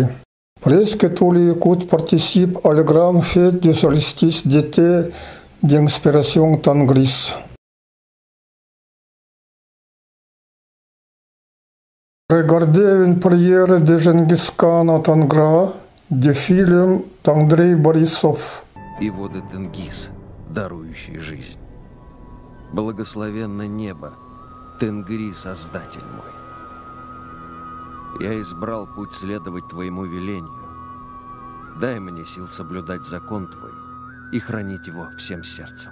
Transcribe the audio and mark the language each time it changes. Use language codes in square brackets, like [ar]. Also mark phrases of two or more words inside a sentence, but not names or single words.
[fr] Presque tous les Yakoutes participent à la grande fête du solstice d'été d'inspiration tangris. Regardez une prière de Genghis Khan en Tangra, du film d'Andrei Borisov. [ru] И воды Тенгиз, дарующий жизнь. Благословенно небо, Тенгри, Создатель мой. Я избрал путь следовать Твоему велению. Дай мне сил соблюдать закон Твой и хранить его всем сердцем.